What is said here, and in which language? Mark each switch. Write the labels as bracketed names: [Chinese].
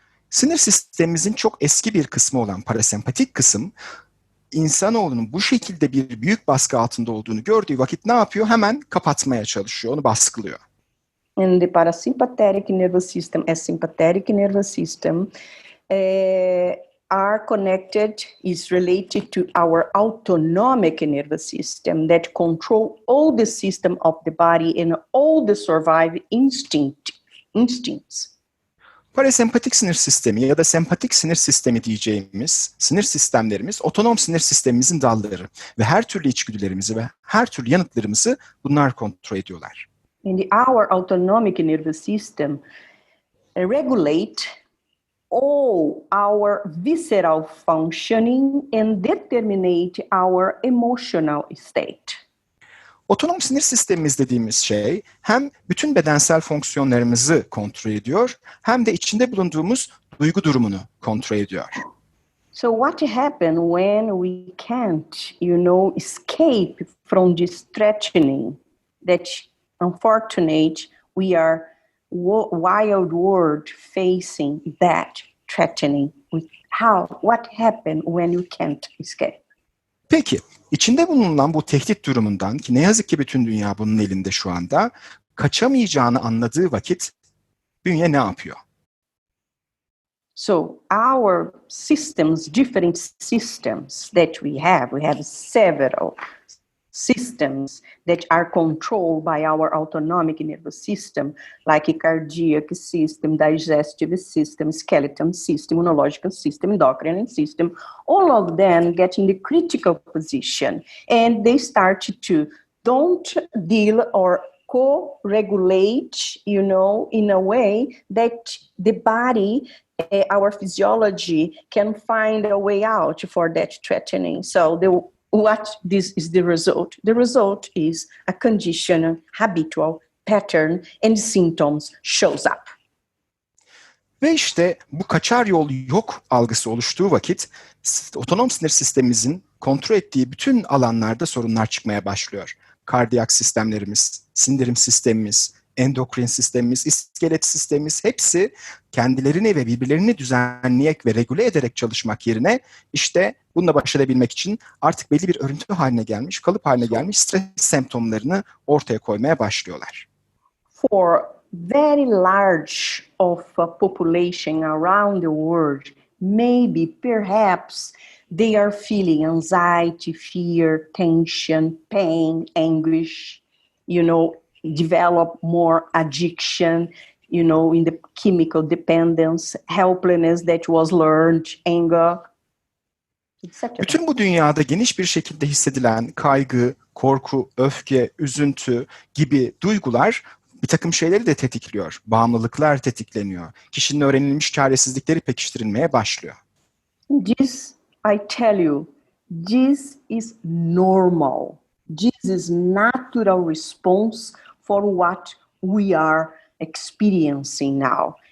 [Turkish] Sinir sistemimizin çok eski bir kısmı olan parasempatik kısım, insanoğlunun bu şekilde bir büyük baskı altında olduğunu gördüğü vakit ne yapıyor? Hemen kapatmaya çalışıyor, onu baskılıyor. [English] And the parasympathetic nervous system and sympathetic nervous system are connected, is related to our autonomic nervous system that control all the system of the body and all the survival instincts. [Turkish] Parasempatik sinir sistemi ya da sempatik sinir sistemi diyeceğimiz sinir sistemlerimiz otonom sinir sistemimizin dalları ve her türlü içgüdülerimizi ve her türlü yanıtlarımızı bunlar kontrol ediyorlar. [English] And our autonomic nervous system regulate all our visceral functioning and determinate our emotional state. [Turkish] Otonom sinir sistemimiz dediğimiz şey hem bütün bedensel fonksiyonlarımızı kontrol ediyor hem de içinde bulunduğumuz duygu durumunu kontrol ediyor. [English] So what happens when we can't, escape from this threatening that unfortunately we are wild world facing that threatening? What happens when you can't escape? [Turkish] Peki, içinde bulunan bu tehdit durumundan ki ne yazık ki bütün dünya bunun elinde şu anda, kaçamayacağını anladığı vakit bünye ne yapıyor? [English] So our systems, different systems that we have several systems that are controlled by our autonomic nervous system, like a cardiac system, digestive system, skeleton system, immunological system, endocrine system. All of them get in the critical position, and they start to don't deal or co-regulate, in a way that the body, our physiology, can find a way out for that threatening. So what this is the result? The result is a conditional, habitual pattern and symptoms shows up. [Turkish] Ve işte bu kaçar yol yok algısı oluştuğu vakit otonom sinir sistemimizin kontrol ettiği bütün alanlarda sorunlar çıkmaya başlıyor. Kardiyak sistemlerimiz, sindirim sistemimiz, endokrin sistemimiz, iskelet sistemimiz hepsi kendilerini ve birbirlerini düzenleyerek ve regüle ederek çalışmak yerine işte bununla baş edebilmek için artık belli bir örüntü haline gelmiş, kalıp haline gelmiş stres semptomlarını ortaya koymaya başlıyorlar. [English] For very large of a population around the world, maybe perhaps they are feeling anxiety, fear, tension, pain, anguish, develop more addiction, in the chemical dependence, helplessness that was learned, anger, etc. [Turkish] Bütün bu dünyada geniş bir şekilde hissedilen kaygı, korku, öfke, üzüntü gibi duygular bir takım şeyleri de tetikliyor. Bağımlılıklar tetikleniyor. Kişinin öğrenilmiş çaresizlikleri pekiştirilmeye başlıyor. [English] This, I tell you, this is normal. This is natural response for what we are experiencing now.